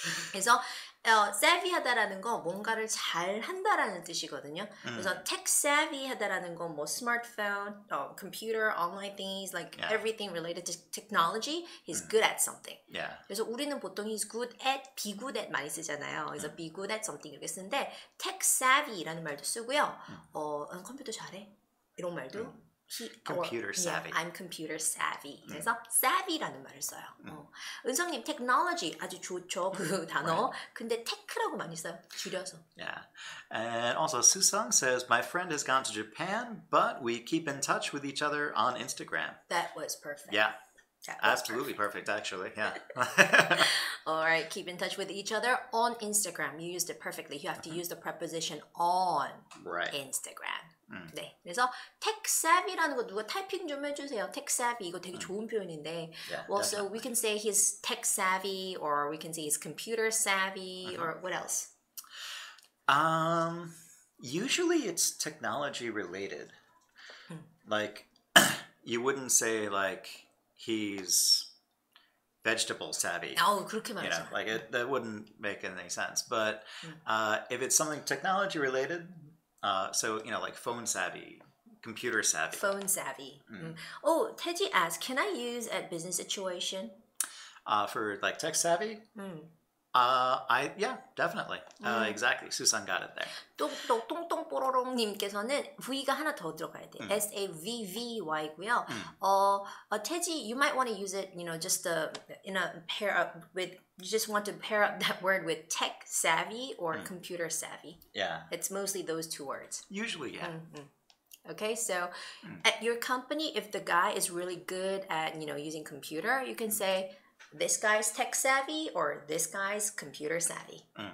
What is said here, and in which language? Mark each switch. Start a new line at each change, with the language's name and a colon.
Korean: 그래서 savvy하다라는 건 뭔가를 잘 한다라는 뜻이거든요. 그래서 tech savvy 하다라는 건 뭐
English: smartphone, computer, online things, like everything related to technology, he's good at something.
Korean: 그래서 우리는 보통
English: he's good at, be good at
Korean: 많이 쓰잖아요. 그래서
English: be good at something
Korean: 이렇게 쓰는데 tech savvy라는 말도 쓰고요. 컴퓨터 잘해 이런 말도
English: computer savvy. I'm computer savvy.
Korean: 그래서 savvy라는 말을 써요. 은성님, technology 아주 좋죠, 그 단어. 근데 tech라고 많이 써요, 줄여서.
English: Yeah. And also, Susung says, my friend has gone to Japan, but we keep in touch with each other on Instagram. That was perfect. Yeah. Absolutely perfect, actually. Yeah. All right, keep in touch with each other on Instagram. You used it perfectly. You have to use the preposition on Instagram.
Korean: 네, 그래서 tech savvy라는 거 누가 타이핑 좀 해주세요. tech savvy 이거 되게 좋은 표현인데.
English: Well, so we can say he's tech savvy, or we can say he's computer savvy, or what else? Usually it's technology related. Like, you wouldn't say like he's vegetable savvy.
Korean: 그렇게 말하죠.
English: You know, like that wouldn't make any sense. But if it's something technology related, so you know, like phone savvy, computer savvy. Phone savvy. Oh, 태지 asks, can I use at business situation? For like tech savvy? Yeah, definitely. Exactly. Susan got it there.
Korean: 똥똥뽀로롱님께서는 V가 하나 더 들어가야 돼. SAVVY고요.
English: 태지, you might want to use it, you know, just in a pair up with. You just want to pair up that word with tech savvy or computer savvy. Yeah. It's mostly those two words. Usually, yeah. Okay, so at your company, if the guy is really good at, you know, using computer, you can say, this guy's tech savvy or this guy's computer savvy.